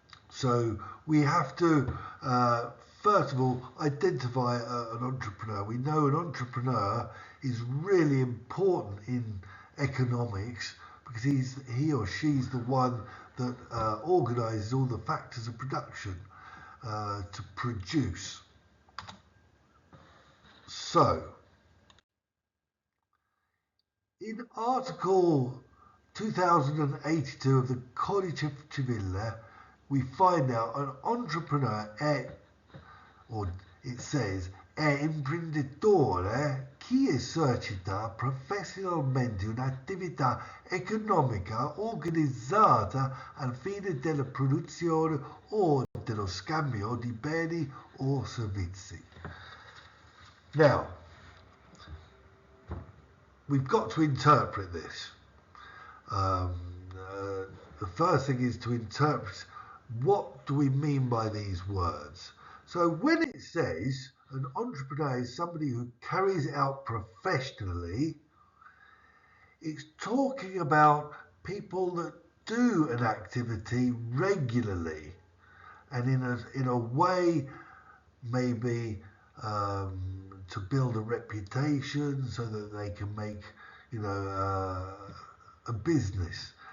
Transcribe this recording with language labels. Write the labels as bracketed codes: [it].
[en] So we have to, first of all, identify an entrepreneur. We know an entrepreneur is really important in economics because he or she's the one that organises all the factors of production to produce. So, in Article 2082 of the Codice Civile, we find out an entrepreneur or it says, [it] è imprenditore chi esercita professionalmente un'attività economica organizzata al fine della produzione o dello scambio di beni o servizi. [en] Now, we've got to interpret this. The first thing is to interpret what do we mean by these words. So when it says an entrepreneur is somebody who carries it out professionally, it's talking about people that do an activity regularly and in a way maybe to build a reputation so that they can make a business.